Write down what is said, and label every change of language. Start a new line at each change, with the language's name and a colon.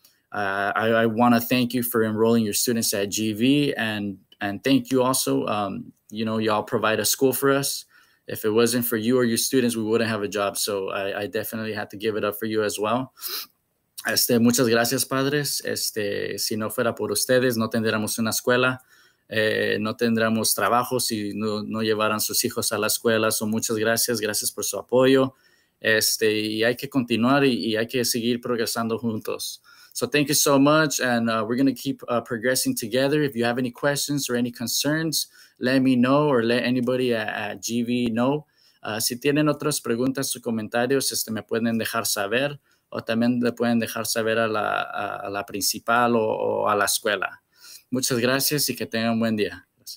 English: I want to thank you for enrolling your students at GV, and thank you also. Y'all provide a school for us. If it wasn't for you or your students, we wouldn't have a job. So I definitely had to give it up for you as well.
Spanish: Muchas gracias, padres. Si no fuera por ustedes, no tendríamos una escuela. No tendremos trabajo si no llevaran sus hijos a la escuela. So, muchas gracias por su apoyo. Y hay que continuar y hay que seguir progresando juntos.
English: So thank you so much, and we're going to keep progressing together. If you have any questions or any concerns, let me know, or let anybody at GV know.
Spanish: Si tienen otras preguntas o comentarios, me pueden dejar saber, o también le pueden dejar saber a la principal o a la escuela. Muchas gracias y que tengan un buen día.